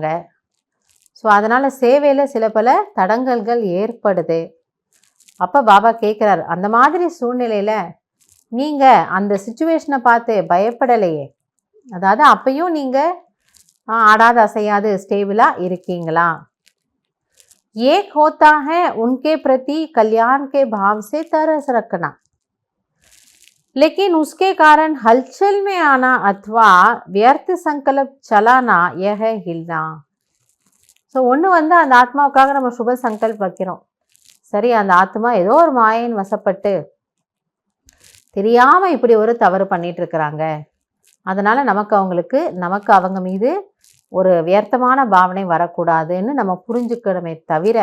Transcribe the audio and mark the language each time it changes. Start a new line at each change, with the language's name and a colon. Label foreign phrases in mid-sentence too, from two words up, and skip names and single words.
Tamil: ஸோ அதனால் சேவையில் சில பல தடங்கல்கள் ஏற்படுது. அப்போ பாபா கேட்குறாரு, அந்த மாதிரி சூழ்நிலையில் நீங்கள் அந்த சுச்சுவேஷனை பார்த்து பயப்படலையே, அதாவது அப்பையும் நீங்கள் ஆடாத அசையாது ஸ்டேபிளாக இருக்கீங்களா?
Hindi: एक होता है उनके प्रति कल्याण के भाव से तरस रखना, लेकिन उसके कारण हलचल में आना अथवा व्यर्थ संकल्प चलाना यह है हिलना.
Tamil: ஸோ ஒன்று அந்த ஆத்மாவுக்காக நம்ம
Hindi: शुभ संकल्प
Tamil: வைக்கிறோம், சரி அந்த ஆத்மா ஏதோ ஒரு மாயின் வசப்பட்டு தெரியாமல் இப்படி ஒரு தவறு பண்ணிட்டு இருக்கிறாங்க, அதனால் நமக்கு அவங்க மீது ஒரு வியர்த்தமான பாவனை வரக்கூடாதுன்னு நம்ம புரிஞ்சுக்கணுமே தவிர,